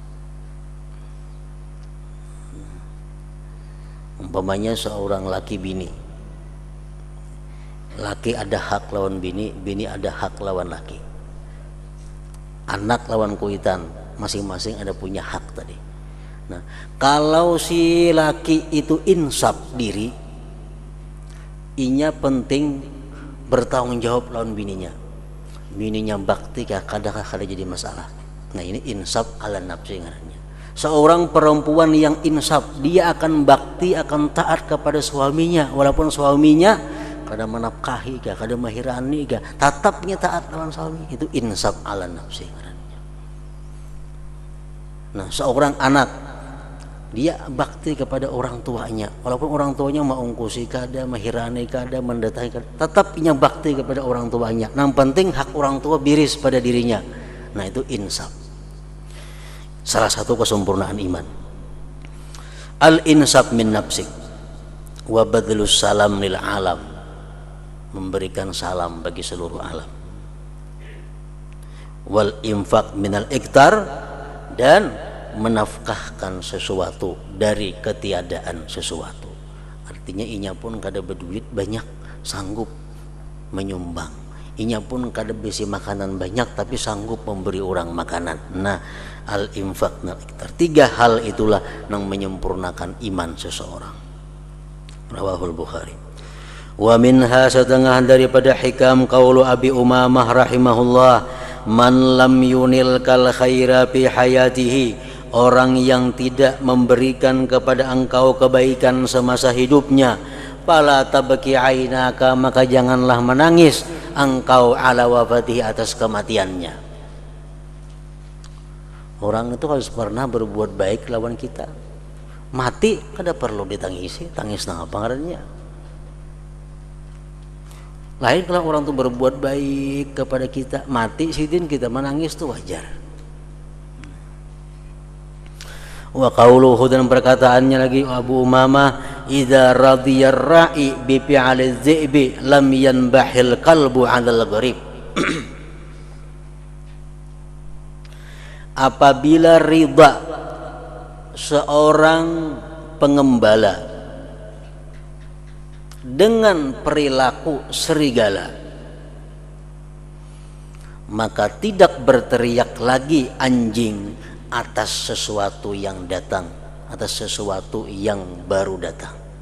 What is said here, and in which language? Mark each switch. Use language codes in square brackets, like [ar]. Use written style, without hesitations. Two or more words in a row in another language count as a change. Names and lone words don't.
[bjn] Umpamanya seorang laki bini, laki ada hak lawan bini, bini ada hak lawan laki, anak lawan kuitan, masing-masing ada punya hak tadi. Nah, kalau si laki itu insaf diri, inya penting bertanggung jawab lawan bininya. [id] Bininya bakti kadang jadi masalah. Nah, ini [ar] إنصاف على نفسي [id] ngarannya. Seorang perempuan yang insaf, dia akan bakti, akan taat kepada suaminya, walaupun suaminya kada menafkahi kada mahirani tetapnya taat lawan suami. Itu [ar] إنصاف على نفسي [id] ngarannya. Nah, seorang anak, dia bakti kepada orang tuanya, walaupun orang tuanya maungkusi kada, mahirani kada, mendatangi kada, tetap punya bakti kepada orang tuanya. Yang penting hak orang tua biris pada dirinya. Nah, itu insaf, salah satu kesempurnaan iman. [ar] الإنصاف من نفسك وبذل السلام للعالم, [id] memberikan salam bagi seluruh alam. [ar] والإنفاق من الإقتار, [id] dan menafkahkan sesuatu dari ketiadaan sesuatu. [bjn] Artinya inya pun kada berduit banyak sanggup menyumbang, inya pun kada bisi makanan banyak tapi sanggup memberi orang makanan. [id] Nah, [ar] الإنفاق من الإقتار, [id] 3 hal itulah yang menyempurnakan iman seseorang. [ar] رواه البخاري. ومنها, [id] setengah daripada hikam, [ar] قول أبي أمامة رحمه الله، من لم ينلك الخير في حياته, [id] orang yang tidak memberikan kepada engkau kebaikan semasa hidupnya, [ar] فلا تبك عينك, [id] maka janganlah menangis engkau [ar] على وفاته, [id] atas kematiannya. [bjn] Orang itu harus pernah berbuat baik lawan kita, mati kada perlu ditangisi, tangis nang apa ngarannya. [id] Lain kalau orang itu berbuat baik kepada kita, mati sidin kita menangis itu wajar. [ar] وقوله, [id] dan perkataannya lagi Abu Umamah, [ar] إذا رضي الراعي بفعال الذئب لم ينبح الكلب على الغريب. [id] Apabila ridha seorang pengembala dengan perilaku serigala, maka tidak berteriak lagi anjing atas sesuatu yang datang, atas sesuatu yang baru datang.